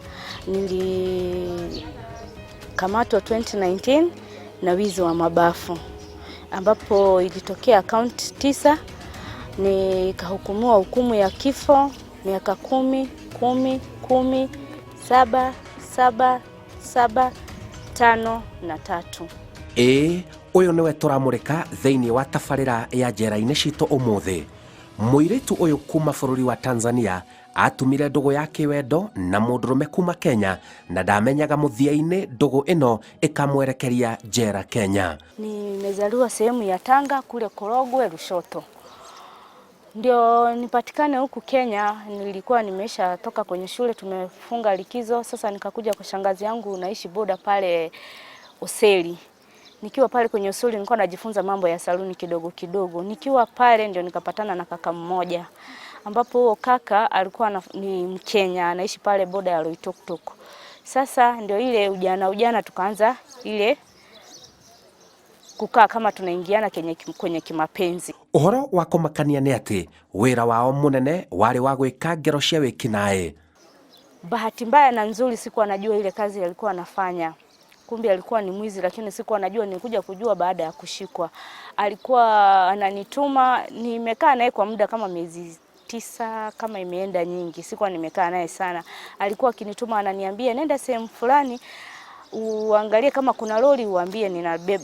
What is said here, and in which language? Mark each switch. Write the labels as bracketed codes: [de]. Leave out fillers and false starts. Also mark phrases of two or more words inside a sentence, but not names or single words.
[sw] Nilikamatwa 2019 na wizi wa mabafu, ambapo ilitokea akaunti 9, nikahukumiwa hukumu ya kifo miaka 10, 10, 10, 7, 7, 7, 5 na 3. [ki] Uyu niwe turamurika thiini wa tabarira ya njera-ini citu umuthi. Muiritu uyu kuma bururi wa Tanzania atumire ndugu ya kiwendo na mundurume kuma Kenya, na ndamenyaga muthia-ini ndugu ino ikamwerekeria njera Kenya. [sw] Nimezaliwa sehemu ya Tanga kule Korogwe Lushoto. Ndio nipatikane huku Kenya, nilikuwa nimesha toka kwenye shule, tumefunga likizo. Sasa nikakuja kwa shangazi yangu, naishi boda pale Useli. Nikiwa pale kwenye Usuli nilikuwa najifunza mambo ya saluni kidogo kidogo. Nikiwa pale ndio nikapatana na kaka mmoja, ambapo kaka alikuwa ni Mkenya, anaishi pale boda ya Loitoktok. Sasa ndio ile ujana tukaanza ile kukaa kama tunaingiana kwenye kimapenzi. [ki] Uhoro wa kumakania ni ati wira wao munene wari wa gwika ngero cia wikinae. [sw] Bahati mbaya na nzuri sikuwa najua ile kazi alikuwa anafanya. Kumbe alikuwa ni mwizi, lakini sikuwa najua, nilikuja kujua baada ya kushikwa. Alikuwa ananituma, nimekaa naye kwa muda kama miezi 9, kama imeenda nyingi. Sikuwa nimekaa naye sana. Alikuwa akinituma, ananiambia nenda sehemu fulani uangalie kama kuna lori, uambie ninabeba.